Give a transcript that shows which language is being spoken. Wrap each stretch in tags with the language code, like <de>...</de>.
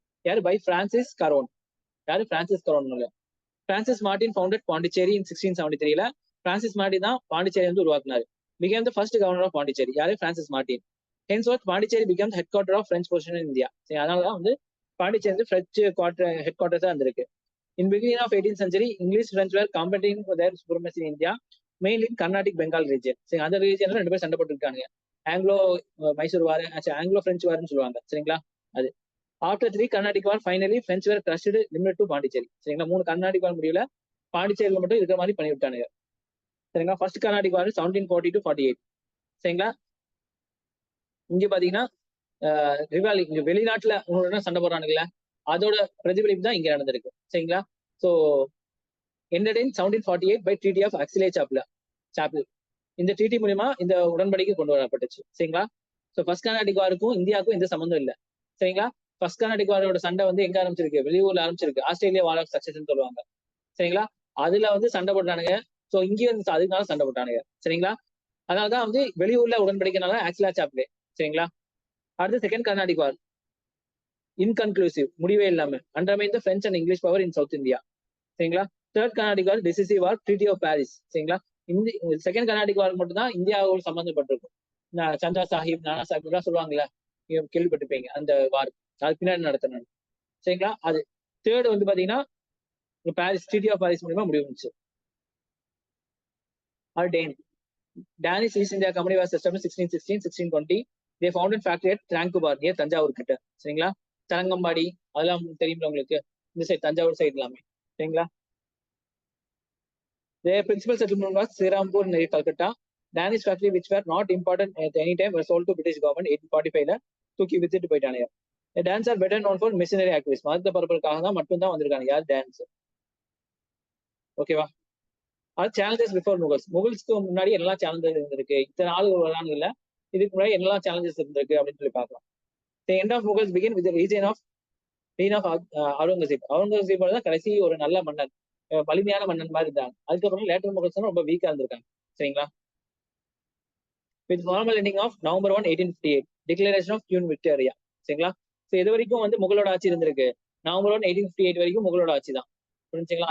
<ta>யாரு,</ta> <en>By Francis Caron. யாரு, Francis Caron. Francis Martin founded Pondicherry in 1673ல.</en> <ta>Francis Martin தான் பாண்டிச்சேரி வந்து உருவாக்குனாரு.</ta> <en>Became the first governor of Pondicherry.</en> <ta>யாரு, Francis Martin.</ta> <en>Henceforth Pondicherry became headquarter of French position in India.</en> <ta>அதனால தான் வந்து பாண்டிச்சேரி வந்து பிரெஞ்சு ஹெட் குவார்டர்ஸா இருந்திருக்கு.</ta> <en>In beginning of 18th century, English French were competing for their supremacy in India, mainly in Carnatic Bengal region.</en> <ta>சரி, அந்த ரீஜன்ல ரெண்டு பேரும் சண்டை போட்டு இருக்காங்க. ஆங்கிலோ மைசூர் வார், ஆங்கிலோ பிரெஞ்சு வார்னு சொல்லுவாங்க. சரிங்களா?</ta> <en>அது after 3 Carnatic war, finally French were crushed limit to Pondicherry.</en> <ta>சரிங்களா? 3 கர்நாடிக் வார் முடியல, பாண்டிச்சேரியில் மட்டும் இருக்கிற மாதிரி பண்ணி விட்டானுங்க. சரிங்களா?</ta> <en>First Carnatic war 1740 to 48.</en> <ta>சரிங்களா? இங்க பாத்தீங்கன்னா ரிவாலி, இங்க வெளிநாட்டுல உங்களோட சண்டை போடுறானுங்களா, அதோட பிரதிபலிப்பு தான் இங்க நடந்திருக்கு. சரிங்களா?</ta> <en>So ended in 1748 by Treaty of Aix-les-Chapelle.</en> <ta>இந்த ட்ரீட்டி மூலியமா இந்த உடன்படிக்கை கொண்டு வரப்பட்டுச்சு. சரிங்களா? ஸோ ஃபர்ஸ்ட் கர்நாடிக் வாருக்கும் இந்தியாவுக்கும் எந்த சம்மந்தம் இல்லை. சரிங்களா? ஃபர்ஸ்ட் கர்நாடிக் வாரோட சண்டை வந்து எங்க ஆரம்பிச்சிருக்கு, வெளியூர்ல ஆரம்பிச்சிருக்கு. ஆஸ்திரேலியா வார் ஆஃப் சக்சஷன் சொல்லுவாங்க. சரிங்களா? அதுல வந்து சண்டை போட்டானுங்க. ஸோ இங்கேயும் வந்து அதுக்குனால சண்டை போட்டானுங்க. சரிங்களா? அதனாலதான் வந்து வெளியூர்ல உடன்படிக்கைனால ஆக்ஸ்லா-சாப்லே. சரிங்களா? அடுத்து செகண்ட் கர்நாடிக் வார் இன்கன்க்ளூசிவ், முடிவே இல்லாம,</ta> <en>Undermine the French and English power in South India.</en> <ta>சரிங்களா? Third Carnatic war</ta> <en>Decisive war, treaty of Paris.</en> <ta>சரிங்களா? செகண்ட் கர்நாடிக் வார் மட்டும் தான் இந்தியாவோட சம்பந்தப்பட்டிருக்கும். சந்தா சாஹிப், நானா சாஹிப் எல்லாம் சொல்லுவாங்கல்ல, கேள்விப்பட்டிருப்பீங்க அந்த வார். அது பின்னாடி நடத்தினாங்க. சரிங்களா? அது தேர்ட் வந்து பாத்தீங்கன்னா பாரிஸ், ட்ரீட்டி ஆஃப் பாரிஸ் மூலமா முடிவுச்சு.</ta> <en>Danish East India Company was established 1616, 1620. They founded factory at Tranquebar near Thanjavur கிட்ட.</en> <ta>சரிங்களா? தரங்கம்பாடி அதெல்லாம் தெரியுமில்ல உங்களுக்கு, இந்த சைடு தஞ்சாவூர் சைடு எல்லாமே. சரிங்களா?</ta> <en>Their principal settlement was Srirampur near Calcutta. Danish factory which were not important at any time were sold to British government 1845</en> <ta>தூக்கி வித்துட்டு போயிட்டானுங்க.</ta> <en>Danes are better known for missionary activist,</en> <ta>மதத்தை பரப்புறதுக்காக தான் மட்டும்தான் வந்திருக்காங்க யார் டான்ஸ். ஓகேவா? அது சேலஞ்சஸ் பிஃபோர் முகல்ஸ். முகல்ஸ்க்கு முன்னாடி என்னெல்லாம் சேலஞ்சஸ் இருந்திருக்கு, இத்தனை ஆளுகள் வராங்க இல்ல, இதுக்கு முன்னாடி என்னெல்லாம் சேலஞ்சஸ் இருந்திருக்கு அப்படின்னு சொல்லி பார்க்கலாம்.</ta> <en>The end of Mughals begin with the reign of Aurangzeb.</en> <ta>Aurangzeb தான் கடைசி ஒரு நல்ல மன்னன், வலிமையான மன்னன் மாதிரி இருந்தாங்க. அதுக்கப்புறம் லேட்டர் முகல்ஸ் ரொம்ப வீக்கா இருந்திருக்காங்க. சரிங்களா?</ta> <en>With formal ending of November 1, 1858 declaration of Queen Victoria.</en> <ta>சரிங்களா? ஸோ இது வரைக்கும் வந்து முகலோட ஆட்சி இருந்திருக்கு. November 1, 1858 வரைக்கும் முகலோட ஆட்சி தான். புரிஞ்சுங்களா?</ta>